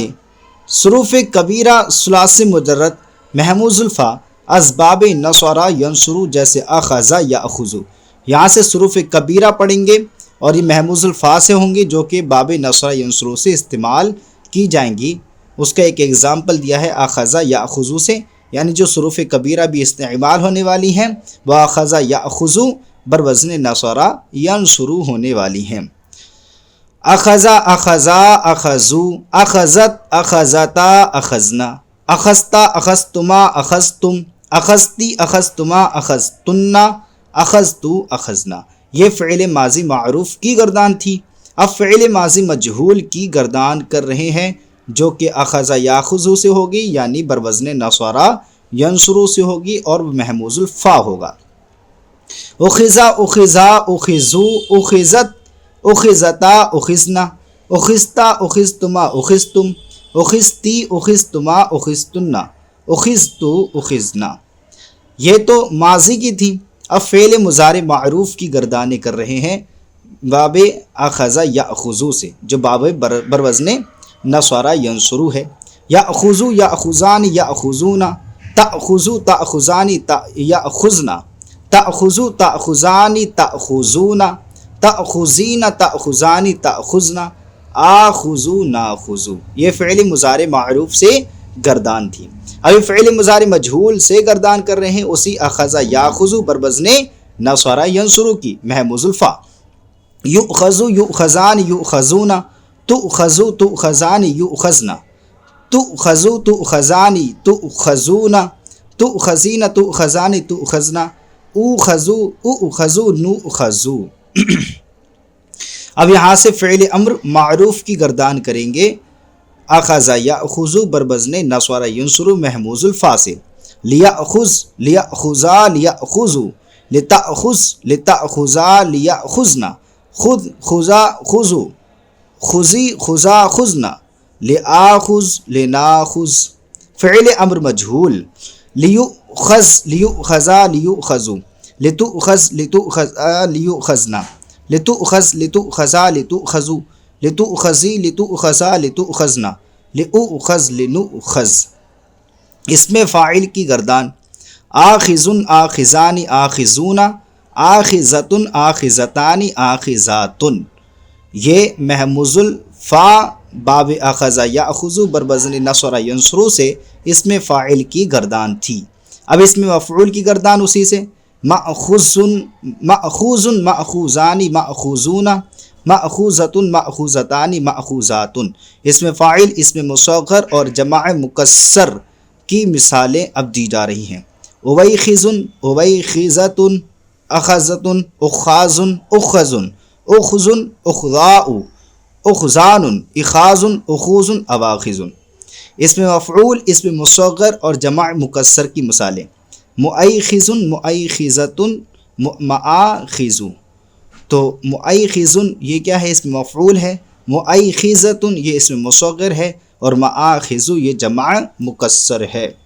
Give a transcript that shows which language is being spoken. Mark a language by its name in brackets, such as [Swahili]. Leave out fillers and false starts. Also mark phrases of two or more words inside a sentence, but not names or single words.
[Urdu] حروف کبیرہ ثلاثی مجرد محموز الفا اسباب [Arabic] نصر ینصر، [Urdu] جیسے [Arabic] اخذ یاخذ، [Urdu] یہاں سے حروف کبیرہ پڑھیں گے اور یہ محموز الفا سے ہوں گی جو کہ باب [Arabic] نصر ینصر [Urdu] سے استعمال کی جائیں گی۔ اس کا ایک ایگزامپل دیا ہے [Arabic] اخذ یاخذ [Urdu] سے، یعنی جو حروف کبیرہ بھی استعمال ہونے والی ہیں وہ [Arabic] اخذ یاخذ بروزن نصر ینصر [Urdu] ہونے والی ہیں۔ [Arabic] اخذ اخذا اخذو، اخذت اخذتا اخذنا، اخذتا اخذتما اخذتم، اخذتی اخذتما اخذتن، اخذتو اخذنا۔ [Urdu] یہ فعل ماضی معروف کی گردان تھی، اب فعل ماضی مجہول کی گردان کر رہے ہیں جو کہ [Arabic] اخذ یاخذ [Urdu] سے ہوگی، یعنی [Arabic] بروزن نصر ینصر [Urdu] سے ہوگی اور محموز الفا ہوگا۔ [Arabic] اخذا اخذا اخذو، اخذت اخذتا اخذنا، اخذتا اخذتما اخذتم، اخذتی اخذتما اخذتن، اخذتو اخذنا۔ [Urdu] یہ تو ماضی کی تھی، اب فعل مضارع معروف کی گردانے کر رہے ہیں باب [Arabic] اخذ یاخذ [Urdu] سے، جو باب بروزن [Arabic] نصر ینصر [Urdu] ہے۔ [Arabic] یاخذ یاخذان یاخذون، تاخذ تاخذان یاخذنا، تاخذ تاخذان تاخذون، تأخذین تأخذان تأخذنا، آخذو ناخذو۔ [Urdu] یہ فعل مضارع معروف سے گردان تھی۔ ابھی فعل مضارع مجہول سے گردان کر رہے ہیں اسی [Arabic] اخذ یاخذ بروزن نصر ینصر [Urdu] کی محموز الفا۔ [Arabic] یؤخذ یؤخذان یؤخذون، تؤخذ تؤخذان یؤخذنا، تؤخذ تؤخذان تؤخذون، تؤخذین تؤخذان تؤخذنا، اوخذو اؤخذو نؤخذو۔ [Urdu] اب یہاں سے فعل امر معروف کی گردان کریں گے [Arabic] اخذ یاخذ بربزن نصر ینصر [Urdu] محموز الفا سے، [Arabic] لیاخذ لیاخذا لیاخذو، لتاخذ لتاخذا لیاخذنا، خذ خذا خذو، خذی خذا خذنا، لآخذ لناخذ۔ فعل امر مجہول، لیؤخذ لیؤخذا لیؤخذو، لتؤخذ لتؤخذا لیؤخذنا، لتؤخذ لتؤخذا لتؤخذو، لتؤخذی لتؤخذا لتؤخذنا، لأؤخذ لنؤخذ۔ اسم فاعل کی گردان، آخذن آخذان آخذون، آخذتن آخذتان آخذاتن، [Urdu] یہ محموز الفا باب [Arabic] اخذ یاخذ بربزن نصر ینصر [Urdu] سے اسم فاعل کی گردان تھی۔ اب اسم مفعول کی گردان اسی سے، [Arabic] مأخوذ مأخوذ مأخوذان مأخوذون، مأخوذۃ مأخوذتان مأخوذات۔ [Urdu] اسم فاعل، اسم مصغر اور جمع مکسر کی مثالیں اب دی جا رہی ہیں۔ [Arabic] اویخذ اویخذۃ، اخذۃ اخاذ اخذ، اخذ اخذاء اخذان، اخاذ اخوذ اواخذ۔ [Urdu] اسم مفعول، اسم مصغر اور جمع مکسر کی مثالیں، [Arabic] مؤیخذ مؤیخذۃ مآخذ۔ [Urdu] تو مؤیخذ یہ کیا ہے؟ اسم مفعول ہے، مؤیخذۃ یہ اسم مصغر ہے، اور مآخذ یہ جمع مکسر ہے۔